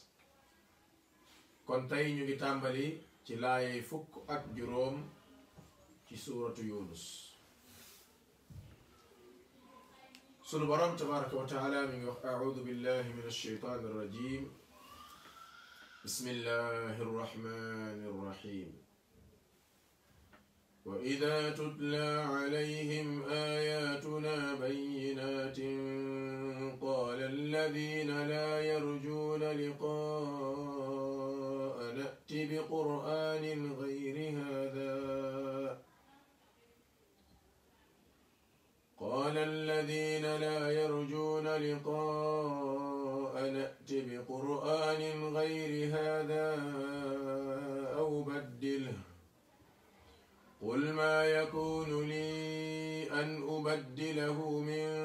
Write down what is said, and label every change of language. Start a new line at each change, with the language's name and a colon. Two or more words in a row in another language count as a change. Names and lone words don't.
Wolof: kon tey ñu ngi tàmbali ci laaye fukk ak juróom ci suuratu Yunus sunu boroom
Arabic: تبارك وتعالى
Wolof: mi ngi wax
Arabic: أعوذ بالله من الشيطان الرجيم بسم الله الرحمن الرحيم وإذا تتلى عليهم آياتنا بينات قال الذين لا يرجون لقاء نأت بقرآن غير هذا قال الذين لا يرجون لقاء نأت بقرآن غير هذا أو بدله قل ما يكون لي أن أبدله من